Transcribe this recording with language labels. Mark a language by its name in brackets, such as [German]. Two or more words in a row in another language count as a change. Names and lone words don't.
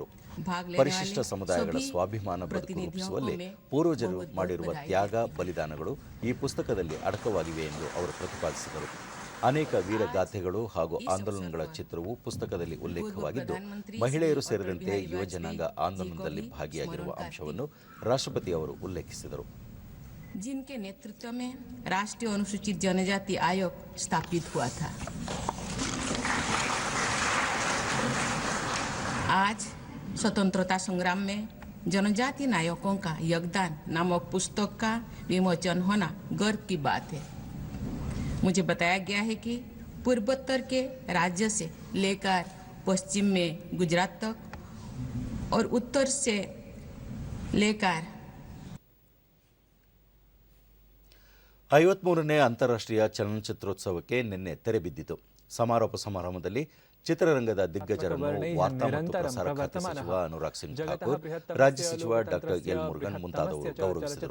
[Kannada] ಪರಿಶಿಷ್ಟ ಸಮುದಾಯಗಳ ಸ್ವಾಭಿಮಾನ ಬದುಕು ರೂಪಿಸುವಲ್ಲಿ ಪೂರ್ವಜರು ಮಾಡಿರುವ ತ್ಯಾಗ, ಬಲಿದಾನಗಳು ಈ ಪುಸ್ತಕದಲ್ಲಿ ಅಡಕವಾಗಿವೆ ಎಂದು ಅವರು ಪ್ರತಿಪಾದಿಸಿದರು. ಅನೇಕ ವೀರಗಾಥೆಗಳು ಹಾಗೂ ಆಂದೋಲನಗಳ ಚಿತ್ರವು ಪುಸ್ತಕದಲ್ಲಿ ಉಲ್ಲೇಖವಾಗಿದ್ದು, ಮಹಿಳೆಯರು ಸೇರಿದಂತೆ ಯುವಜನಾಂಗ ಆಂದೋಲನದಲ್ಲಿ ಭಾಗಿಯಾಗಿರುವ ಅಂಶವನ್ನು ರಾಷ್ಟ್ರಪತಿ ಅವರು ಉಲ್ಲೇಖಿಸಿದರು. [Hindi] जिनके नेतृत्व में राष्ट्रीय अनुसूचित जनजाति आयोग स्थापित हुआ था। आज स्वतंत्रता संग्राम में जनजाति नायकों का योगदान नामक पुस्तक का विमोचन होना गर्व की बात है। मुझे बताया गया है कि पूर्वोत्तर के राज्य से लेकर पश्चिम में गुजरात तक और उत्तर से लेकर [Kannada] 53ನೇ ಅಂತಾರಾಷ್ಟ್ರೀಯ ಚಲನಚಿತ್ರೋತ್ಸವಕ್ಕೆ ನಿನ್ನೆ ತೆರೆ ಬಿದ್ದಿತು. ಸಮಾರೋಪ ಸಮಾರಂಭದಲ್ಲಿ ಚಿತ್ರರಂಗದ ದಿಗ್ಗಜರನ್ನು ವಾರ್ತಾ ಮತ್ತು ಪ್ರಸಾರ ಖಾತೆ ಸಚಿವ ಅನುರಾಗ್ ಸಿಂಗ್ ಠಾಕೂರ್, ರಾಜ್ಯ ಸಚಿವ ಡಾಕ್ಟರ್ ಎಲ್ ಮುರುಗನ್ ಮುಂತಾದವರು ಗೌರವಿಸಿದರು.